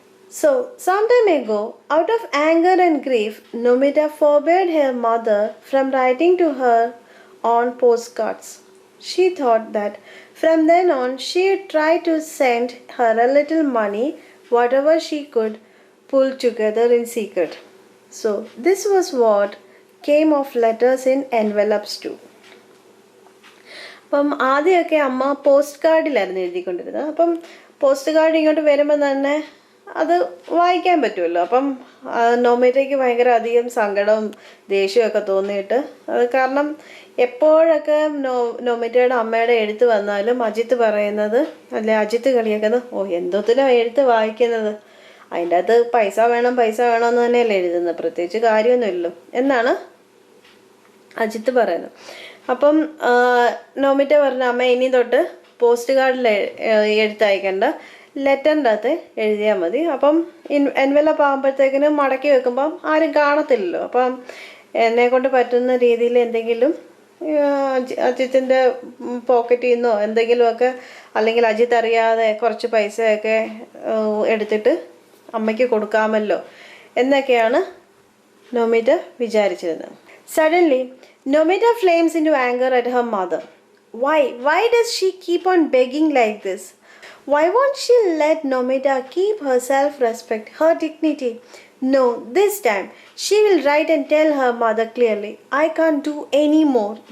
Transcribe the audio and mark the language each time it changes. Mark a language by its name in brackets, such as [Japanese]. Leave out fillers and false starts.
[English] So, some time ago, out of anger and grief, Nomita forbade her mother from writing to her on postcards. She thought that from then on she would try to send her a little money, whatever she could pull together in secret. So, this was what came of letters in envelopes too. [Malayalam] അപ്പം ആദ്യമൊക്കെ അമ്മ post കാർഡിലായിരുന്നു എഴുതിക്കൊണ്ടിരുന്നത്. അപ്പം post card ഇങ്ങോട്ട് വരുമ്പോൾ തന്നെ അത് വായിക്കാൻ പറ്റുമല്ലോ. അപ്പം നോമിറ്റയ്ക്ക് ഭയങ്കര അധികം സങ്കടവും ദേഷ്യമൊക്കെ തോന്നിയിട്ട് അത് കാരണം എപ്പോഴൊക്കെ നോമിറ്റയുടെ അമ്മയുടെ എഴുത്ത് വന്നാലും അജിത്ത് പറയുന്നത് അല്ലെ അജിത്ത് കളിയാക്കുന്നത്, ഓ എന്തോത്തിനാണ് എഴുത്ത് വായിക്കുന്നത്, അതിൻ്റെ അകത്ത് പൈസ വേണം എന്ന് തന്നെയല്ലേ എഴുതുന്നത്, പ്രത്യേകിച്ച് കാര്യമൊന്നുമില്ലല്ലോ എന്നാണ് അജിത്ത് പറയുന്നത്. അപ്പം നോമിറ്റ പറഞ്ഞ അമ്മ ഇനി തൊട്ട് പോസ്റ്റ് കാർഡിൽ എഴുത്തയക്കേണ്ട, ലെറ്ററിൻ്റെ അകത്ത് എഴുതിയാൽ മതി. അപ്പം എൻവലപ്പ് ആകുമ്പോഴത്തേക്കിനും മടക്കി വെക്കുമ്പം ആരും കാണത്തില്ലല്ലോ. അപ്പം എന്നെക്കൊണ്ട് പറ്റുന്ന രീതിയിൽ എന്തെങ്കിലും അജിത്തിൻ്റെ പോക്കറ്റിൽ നിന്നോ എന്തെങ്കിലുമൊക്കെ, അല്ലെങ്കിൽ അജിത്ത് അറിയാതെ കുറച്ച് പൈസയൊക്കെ എടുത്തിട്ട് അമ്മയ്ക്ക് കൊടുക്കാമല്ലോ എന്നൊക്കെയാണ് നോമിറ്റ വിചാരിച്ചിരുന്നത്. [English] Suddenly, Nomita flames into anger at her mother. Why does she keep on begging like this? Why won't she let Nomita keep her self-respect, her dignity? No, this time she will write and tell her mother clearly, I can't do any more.